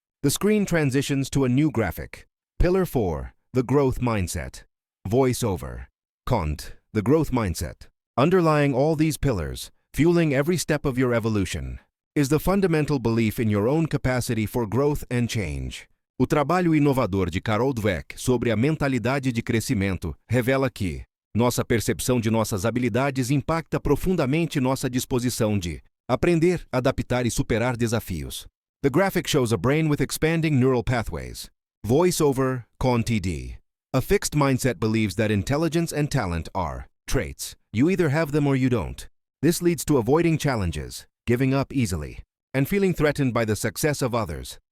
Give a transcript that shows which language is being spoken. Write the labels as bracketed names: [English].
[English] The screen transitions to a new graphic. Pillar 4, the growth mindset. Voiceover, Kant, the growth mindset. Underlying all these pillars, fueling every step of your evolution, is the fundamental belief in your own capacity for growth and change. [Portuguese] O trabalho inovador de Carol Dweck sobre a mentalidade de crescimento revela que nossa percepção de nossas habilidades impacta profundamente nossa disposição de aprender, adaptar e superar desafios. [English] The graphic shows a brain with expanding neural pathways. Voice over ConTD. A fixed mindset believes that intelligence and talent are traits. You either have them or you don't. This leads to avoiding challenges, giving up easily, and feeling threatened by the success of others.